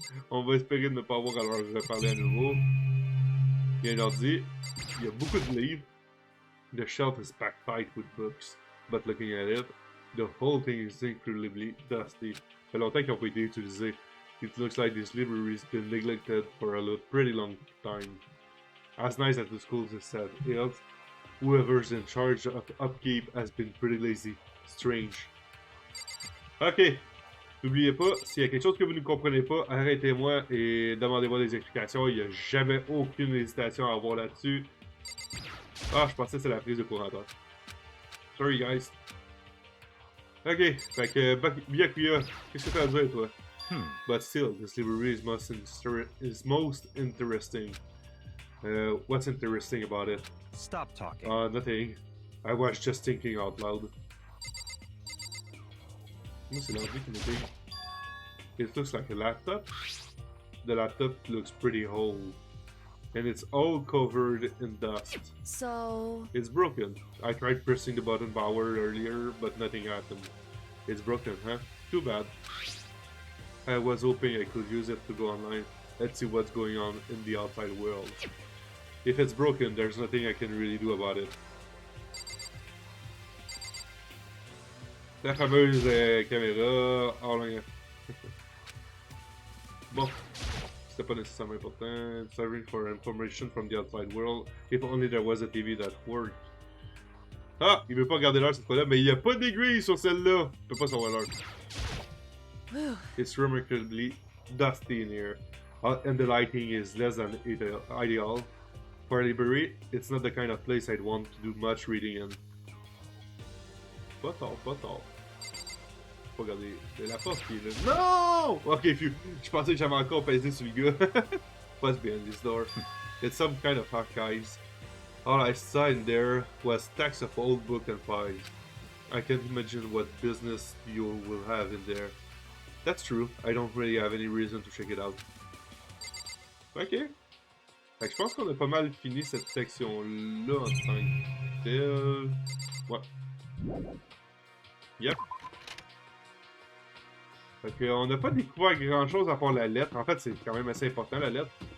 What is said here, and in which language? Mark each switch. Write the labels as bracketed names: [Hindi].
[French] On va espérer ne pas avoir à leur reparler à nouveau. Il y a un ordi. Il y a beaucoup de livres. [English] The shelf is packed with books. But looking at it, the whole thing is incredibly dusty. [French] Ça fait longtemps qu'ils n'ont pas été utilisés. [English] It looks like this library's been neglected for a pretty long time. As nice as the school is set, whoever's in charge of upkeep has been pretty lazy. Strange. Ok. [French] N'oubliez pas, s'il y a quelque chose que vous ne comprenez pas, arrêtez-moi et demandez-moi des explications. Il n'y a jamais aucune hésitation à avoir là-dessus. Ah, je pensais que c'est la prise de courant. [English] Sorry, guys. [French] Ok, fait que Byakuya, qu'est-ce que t'as à dire, toi? [English] But still, this library is most interesting. What's interesting about it? Stop talking. Nothing. I was just thinking out loud. [French] Moi, c'est l'ordi qui me dit. [English] It looks like a laptop. The laptop looks pretty old. And it's all covered in dust. So... It's broken. I tried pressing the button power earlier, but nothing happened. It's broken, huh? Too bad. I was hoping I could use it to go online. Let's see what's going on in the outside world. If it's broken, there's nothing I can really do about it. [French] La fameuse caméra... Oh là... Bon. C'était pas nécessairement important. [English] Serving for information from the outside world. If only there was a TV that worked. Ah! [French] Il veut pas regarder l'heure cette fois-là, mais il y a pas d'aiguille sur celle-là! Il peut pas savoir l'heure. [English] It's remarkably dusty in here. And the lighting is less than ideal. For a library, it's not the kind of place I'd want to do much reading in. [French] Pas tard, pas tard. Faut regarder la porte qui est là. Non! Ok, phew. Je pensais que j'avais encore pesé sur le gars. [English] What's behind this door? It's some kind of archives. All I saw in there was stacks of old books and files. I can't imagine what business you will have in there. That's true. I don't really have any reason to check it out. Ok. [French] Fait que je pense qu'on a pas mal fini cette section-là en tant que telle. Ouais. Yep. Fait qu'on n'a pas découvert grand chose à part la lettre. En fait, c'est quand même assez important la lettre.